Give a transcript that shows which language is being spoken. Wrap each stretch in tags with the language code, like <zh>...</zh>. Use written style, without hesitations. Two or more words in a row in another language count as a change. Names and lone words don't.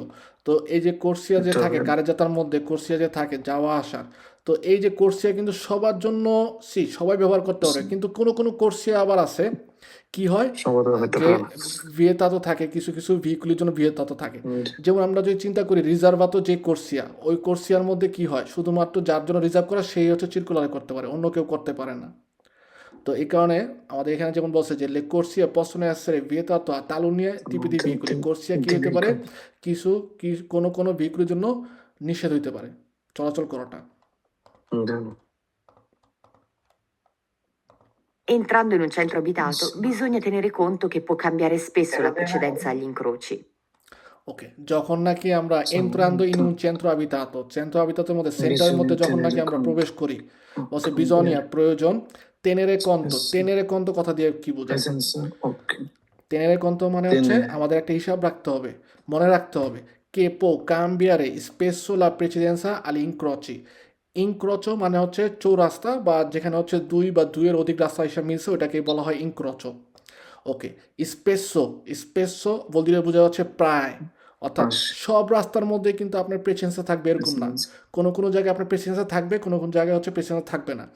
<bn>তো এই যে কোর্সিয়া যে থাকে গাড়ি যাতার মধ্যে, কোর্সিয়া যে থাকে যাওয়া আসা, তো এই যে কোর্সিয়া কিন্তু সবার জন্য, সবাই ব্যবহার করতে পারে, কিন্তু কোনো কোনো কোর্সিয়া আবার আছে কি হয়, যে ভিয়েতাতো থাকে, কিছু কিছু ভেহিকুলের জন্য ভিয়েতাতো থাকে। যেমন আমরা যদি চিন্তা করি রিজার্ভাতো যে কোর্সিয়া, ওই কোর্সিয়ার মধ্যে কি হয়, শুধুমাত্র যার জন্য রিজার্ভ করা সেই হচ্ছে চিরকুলারে করতে পারে, অন্য কেউ করতে পারে না। তো এই কারণে আমাদের এখানে যেমন বলছে যে</bn> <it>le corsia possono essere vietato a taluni tipi di veicoli,</it> <bn>কোর্সিয়া কি হতে পারে, কিছু কি কোনো কোনো ভেহিকুলের জন্য নিষেধ হইতে পারে চলাচল করাটা।</bn> <it>Entrando in un centro abitato, bisogna tenere conto che può cambiare spesso la precedenza agli incroci.</it> <bn>ওকে, যখন নাকি আমরা</bn> <it>entrando in un centro abitato, centro abitato</it> <bn>মধ্যে সেন্টারের মধ্যে যখন নাকি আমরা প্রবেশ করি, বলছে বিজনিয়া প্রয়োজন,</bn> <it>tenere conto, tenere conto</it> <bn>কথা দিয়ে কি বোঝায়,</bn> <it>tenere conto</it> <bn>মানে হচ্ছে আমাদের একটা হিসাব রাখতে হবে, মনে রাখতে হবে,</bn> <it>che può cambiare spesso la precedenza agli incroci,</it> <bn>ইনক্রোচো মানে হচ্ছে চৌরাস্তা বা যেখানে হচ্ছে দুই বা দুইয়ের অধিক রাস্তা হিসেবে মিলছে ওটাকে বলা হয় ইনক্রোচো। ওকে, স্পেসো, স্পেসো বলতে বোঝা যাচ্ছে প্রায়, অর্থাৎ পাশ সব রাস্তার মধ্যে কিন্তু আপনার প্রেসেন্সে থাকবে এরকম না। কোনো কোনো জায়গায় আপনার প্রেসেন্সে থাকবে, কোনো কোনো জায়গায় হচ্ছে প্রেসেন্সে থাকবে না।</bn>